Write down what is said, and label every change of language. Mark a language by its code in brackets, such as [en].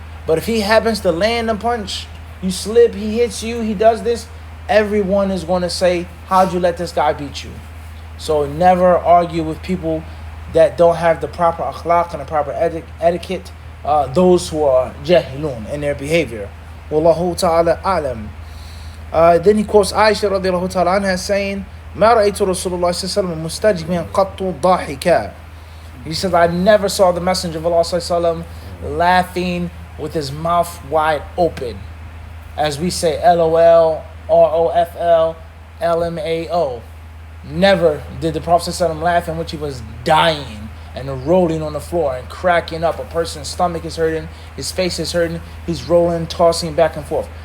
[en] But if he happens to land a punch, you slip, he hits you, he does this, everyone is going to say, how'd you let this guy beat you? So never argue with people that don't have the proper akhlaq and the proper etiquette, those who are jahilun in their behavior. Wallahu ta'ala alam. Then he quotes Aisha radiallahu ta'ala anha saying, [ar] ما رأيت رسول الله صلى الله عليه وسلم مستجمعا قط ضاحكا. [en] He said, I never saw the Messenger of Allah صلى الله عليه وسلم laughing with his mouth wide open. As we say, LOL, ROFL, LMAO. Never did the Prophet ﷺ laugh in which he was dying and rolling on the floor and cracking up. A person's stomach is hurting, his face is hurting, he's rolling, tossing back and forth.